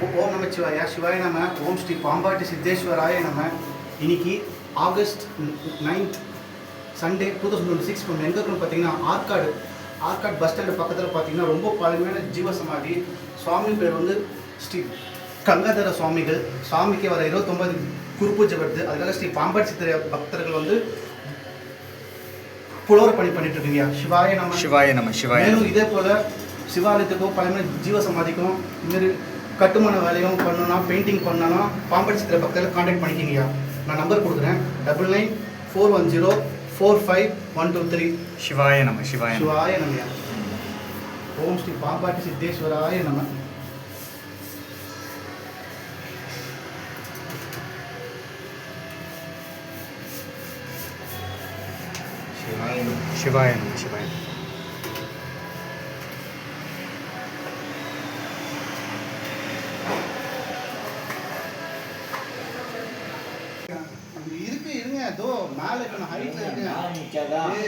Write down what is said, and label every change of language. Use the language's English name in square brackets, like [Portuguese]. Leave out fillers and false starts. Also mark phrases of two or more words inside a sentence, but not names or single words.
[Sanskrit] ओम नमः शिवाय। शिवाय नमः। ओम श्री पाम्बाटी सिद्धेश्वराय नमः। [Tamil] இன்னைக்கு ஆகஸ்ட் 9th சண்டே 2026 நம்ம எங்கே இருக்கணும் பார்த்தீங்கன்னா ஆற்காடு பஸ் ஸ்டாண்டு பக்கத்தில் பார்த்தீங்கன்னா ரொம்ப பழமையான ஜீவசமாதி. சுவாமி பேர் வந்து ஸ்ரீ கங்காதர சுவாமிகள். சுவாமிக்கு வர 29 குருபூஜை வருது. அதுக்காக ஸ்ரீ பாம்பாட்டி சித்திர பக்தர்கள் வந்து புலவர பணி பண்ணிட்டு இருக்கீங்க. [Sanskrit] शिवाय नमः. शिवाय नमः। शिवाय. [Tamil] மேலும் இதே போல் சிவாலயத்துக்கும் பழமையான ஜீவசமாதிக்கும் இதுமாரி கட்டுமான வேலையும் பண்ணணும், பெயிண்டிங் பண்ணணும், பாம்பாட்டி சித்திர பக்கத்தில் கான்டாக்ட் பண்ணிக்கிங்கய்யா. நான் நம்பர் கொடுக்குறேன் 9941045123. [Sanskrit] शिवाय नमः। शिवाय शिवाय नमः। ओम श्री पाम्बाटी सिद्धेश्वराय नमः। शिवाय नमः। शिवाय नमः। शिवाय [Tamil] இருங்க அதோ மேலே இப்போ நான் ஹைட்டில் இருக்கேன்.